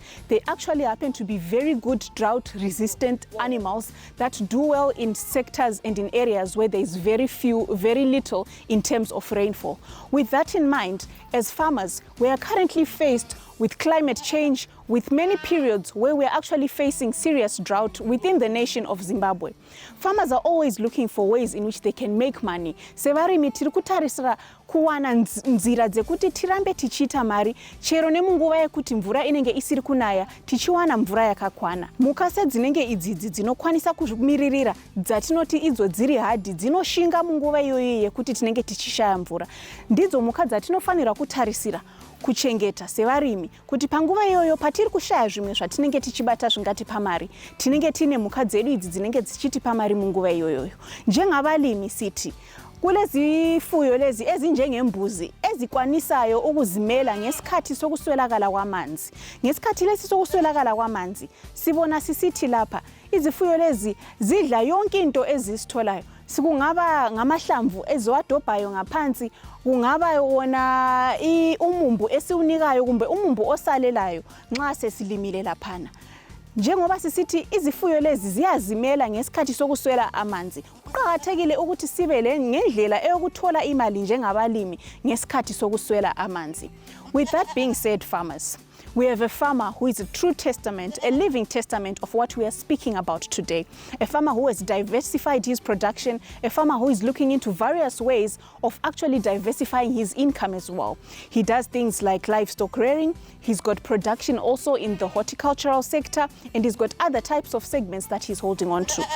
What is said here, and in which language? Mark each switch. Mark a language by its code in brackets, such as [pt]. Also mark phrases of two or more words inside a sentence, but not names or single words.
[en] They actually happen to be very good drought-resistant animals that do well in sectors and in areas where there is very little in terms of rainfall. With that in mind, as farmers, we are currently faced with climate change, with many periods where we're actually facing serious drought within the nation of Zimbabwe. Farmers are always looking for ways in which they can make money. [sn] Sevarimi tiri kutarisira kuwana nzira dzekuti tirambe tichiita mari chero nemunguva yekuti mvura inenge isiri kunaya tichiwana mvura yakakwana. Mukase dzinenge idzidzi dzinokwanisa kumiririra dzatinoti idzo dziri hadhi dzinoshinga munguva iyoyo yekuti tinenge tichishaya mvura. Ndidzo muka dzatinofanira kutarisira kuchengeta sevarimi kuti panguva iyoyo patiri kushaya zvimwe zvatinenge tichibata zvingatipa mari, tinenge tine mhuka dzedu idzi dzinenge dzichitipa mari munguva iyoyo. [nd] Njengavalimi siti kule zifuyo lezi ezinjengembuzi ezikwanisayo ukuzimela ngesikhathi sokuswelakala kwamanzi. Ngesikhathi lesi sokuswelakala kwamanzi sibona sisithi lapha izifuyo lezi zidla yonke into ezisitholayo. Sikungaba ngamahlamvu eziwadobhayo ngaphansi, kungaba wona umumbu esiwunikayo kumbe umumbu osalelayo nxa sesilimile laphana. Njengoba sisithi izifuyo lezi ziyazimela ngesikhathi sokuswela amanzi, kuqakathekile ukuthi sibe ngendlela eyokuthola imali njengabalimi ngesikhathi sokuswela amanzi. [en] With that being said, farmers, we have a farmer who is a true testament, a living testament of what we are speaking about today. A farmer who has diversified his production, a farmer who is looking into various ways of actually diversifying his income as well. He does things like livestock rearing, he's got production also in the horticultural sector, and he's got other types of segments that he's holding on to.